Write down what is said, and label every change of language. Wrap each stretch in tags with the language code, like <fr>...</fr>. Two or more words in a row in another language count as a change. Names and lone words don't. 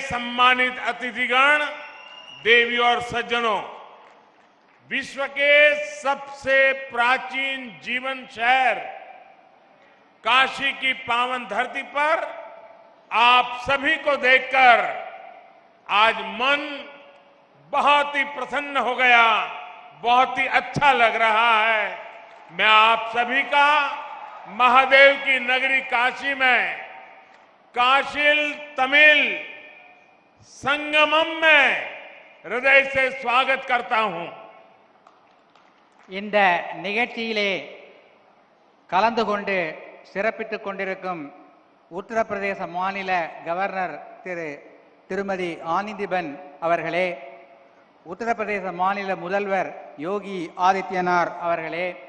<hi>सम्मानित अतिथिगण, देवी और सज्जनों, विश्व के सबसे प्राचीन जीवन शहर काशी की पावन धरती पर आप सभी को देखकर आज मन बहुत ही प्रसन्न हो गया, बहुत ही अच्छा लग रहा है। मैं आप सभी का महादेव की नगरी काशी में काशिल तमिल संगमम में हृदय से स्वागत करता हूं।</hi> <ta>இந்த நிகழ்ச்சியிலே கலந்து கொண்டு சிறப்பித்துக் கொண்டிருக்கும் உத்தரப்பிரதேச மாநில கவர்னர் திருமதி ஆனந்திபென் அவர்களே, உத்தரப்பிரதேச மாநில முதல்வர் யோகி ஆதித்யநாத் அவர்களே,</ta>